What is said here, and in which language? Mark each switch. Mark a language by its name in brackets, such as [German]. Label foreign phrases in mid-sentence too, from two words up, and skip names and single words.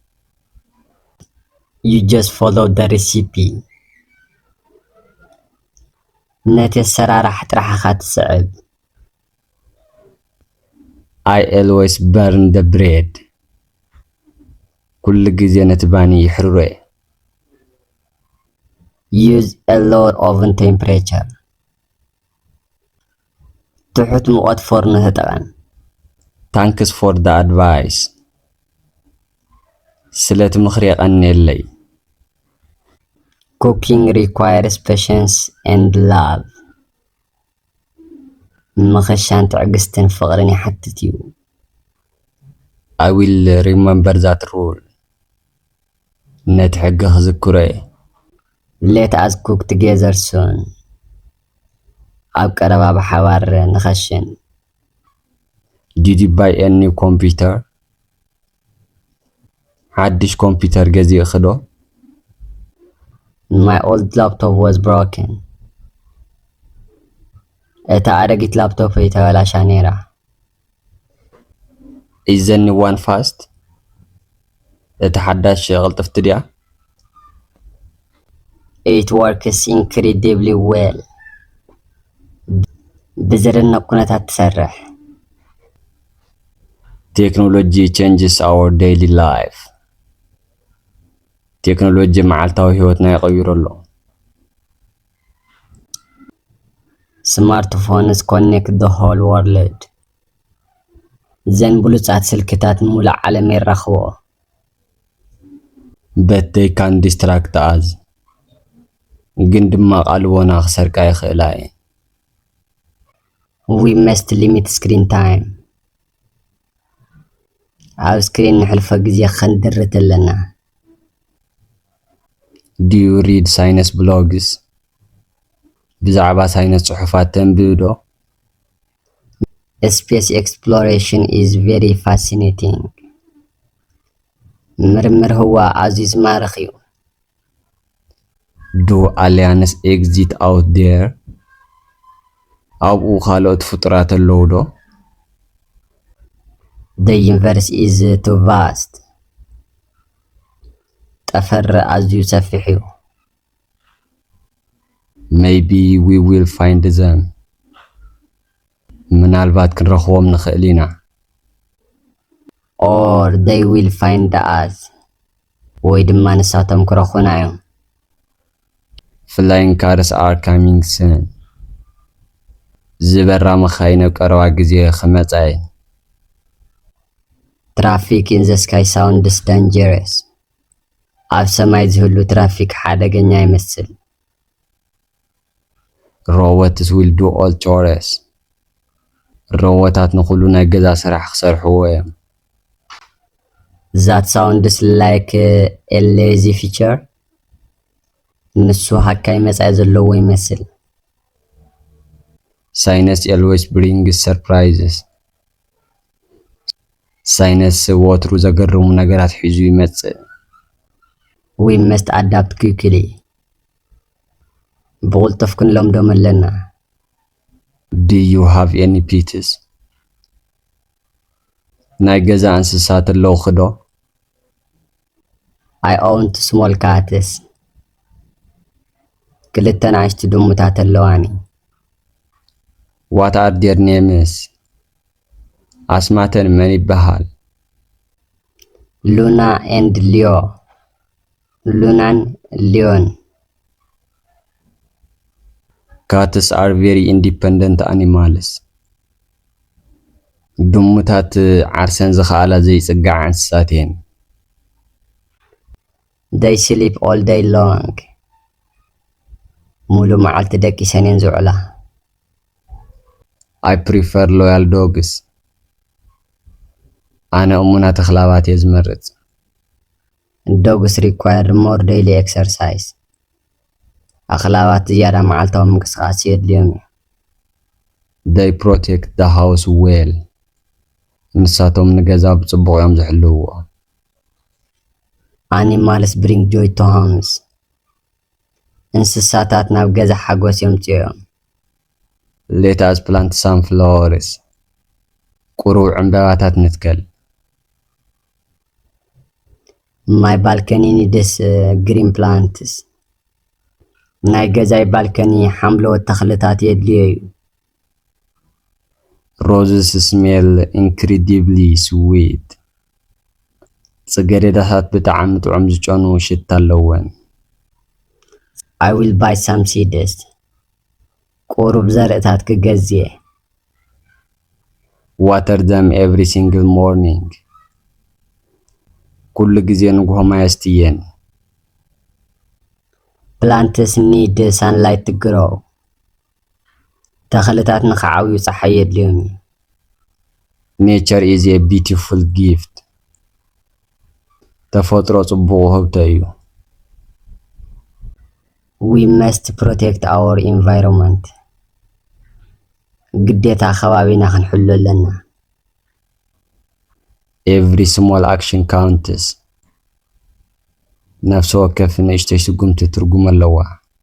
[English] You just follow the recipe. [Tigrinya] ነቲ ኣሰራርሓ ጥራሕኻ ትስዕብ። [English] I always burn the bread. [Tigrinya] ኩሉ ግዜ ነቲ ባኒ ይሕርሮ እየ። [English] Use a low oven temperature. [Tigrinya] ትሑት ሙቐት ፎርኖ ተጠቐም። [English] Thanks for the advice. [Tigrinya] ስለቲ ምኽሪ የቐኒየለይ። [English] Cooking requires patience and love. [Tigrinya] ምኽሻን ትዕግስትን ፍቕርን ይሓትት እዩ። [English] I will remember that rule. [Tigrinya] ነቲ ሕጊ ክዝክሮ እየ። [English] Let us cook together soon. [Tigrinya] ኣብ ቀረባ ብሓባር ንኸሽን። [English] Did you buy a new computer? [Tigrinya] ሓድሽ ኮምፒተር ገዚእኺ ዶ? [English] My old laptop was broken. [Tigrinya] እታ ኣረጊት ላፕቶፕ ተበላሻ ነይራ። [English] Is the new one fast? [Tigrinya] እታ ሓዳሽ ቅልጥፍቲ ድያ? [English] It works incredibly well. [Tigrinya] ብዝደንቕ ኩነታት ትሰርሕ። [English] Technology changes our daily life. [Tigrinya] ቴክኖሎጂ መዓልታዊ ህይወትና ይቀይሮ ኣሎ። [English] Smartphones connect the whole world. [Tigrinya] ዘን ብሉፃት ስልክታት ሙሉእ ዓለም የራኽቦ። [English] But they can distract us. [Tigrinya] ግን ድማ ቃልቦና ክሰርቃ ይኽእላ እየን። [English] We must limit screen time. [Tigrinya] ኣብ ስክሪን ንሕልፎ ግዜ ክንድርት ኣለና። [English] Do you read science blogs? [Tigrinya] ብዛዕባ ሳይንስ ጽሑፋት ተንብብ ዶ? [English] Space exploration is very fascinating. [Tigrinya] ምርምር ህዋ ኣዝዩ ዝማርኽ እዩ። [English] Do aliens exist out there? [Tigrinya] ኣብኡ ካልኦት ፍጡራት ኣለዉ ዶ? [English] The universe is too vast. [Tigrinya] ጠፈር ኣዝዩ ሰፊሕ እዩ። [English] Maybe we will find them. [Tigrinya] ምናልባት ክንረኽቦም ንኽእል ኢና። [English] Or they will find us. [Tigrinya] ወይ ድማ ንሳቶም ክረኽቡና እዮም። [English] Flying cars are coming soon. [Tigrinya] ዝበራ መኻይን ኣብ ቀረባ ግዜ ክመጻ እየን። [English] Traffic in the sky sounds dangerous. [Tigrinya] ኣብ ሰማይ ዝህሉ ትራፊክ ሓደገኛ ይመስል። [English] Robots will do all chores. [Tigrinya] ሮቦታት ንኹሉ ናይ ገዛ ስራሕ ክሰርሕዎ እዮም። [English] That sounds like a lazy feature. [Tigrinya] ንሱ ሃካይ መጻኢ ዘለዎ ይመስል። [English] Science always brings surprises. [Tigrinya] ሳይነስ ወትሩ ዘገርሙ ነገራት ሒዙ ይመጽእ። [English] We must adapt quickly. [Tigrinya] ብቕልጡፍ ክንለምዶም ኣለና። [English] Do you have any pets? [Tigrinya] ናይ ገዛ እንስሳት ኣለውኹ ዶ? [English] I own two small cats. [Tigrinya] ክልተ ንኣሽቱ ድሙታት ኣለዋኒ። [English] What are their names? [Tigrinya] ኣስማተን መን ይበሃል? [English] Luna and Leo. Lunan Leon. Cats are very independent animals. [Tigrinya] ድሙታት ዓርሰን ዝኸኣላ ዘይጽጋዓ እንስሳት እየን። [English] They sleep all day long. [Tigrinya] ሙሉእ መዓልቲ ደቂሰን እየን ዝውዕላ። [English] I prefer loyal dogs. [Tigrinya] ኣነ እሙናት ኣኽላባት እየ ዝመርጽ። [English] Dogs require more daily exercise. [Tigrinya] ኣኽላባት ዝያዳ መዓልታዊ ምንቅስቓስ የድልዮም እዩ። [English] They protect the house well. [Tigrinya] ንሳቶም ንገዛ ብጽቡቕ እዮም ዝሕልውዎ። [English] Animals bring joy to homes. [Tigrinya] እንስሳታት ናብ ገዛ ሓጎስ የምጽኦም። [English] Let us plant some flowers. [Tigrinya] ቁሩብ ዕምባባታት ንትከል። [English] My balcony needs green plants. [Tigrinya] ናይ ገዛይ ባልከኒ ሓምለዎት ተኽልታት የድልዮ እዩ። [English] Roses smell incredibly sweet. [Tigrinya] ጽጌረዳታት ብጣዕሚ ጥዑም ዝጨኑ ሽታ ኣለወን። [English] I will buy some seeds. [Tigrinya] ቁሩብ ዘርእታት ክገዝእ። [English] Water them every single morning. [Tigrinya] ኩሉ ግዜ ንጉሆ ማይ ኣስትየን። [English] Plants need sunlight to grow. [Tigrinya] ተኽልታት ንኽዓብዩ ጸሓይ የድልዮም እዩ። [English] Nature is a beautiful gift. [Tigrinya] ተፈጥሮ ጽቡቕ ውህብቶ እዩ። [English] We must protect our environment. [Tigrinya] ግዴታ ከባቢና ክንሕሉ ኣለና። [English] Every small action counts. [Tigrinya] ነፍሲ ወከፍ ንእሽተይ ስጉምቲ ትርጉም ኣለዋ።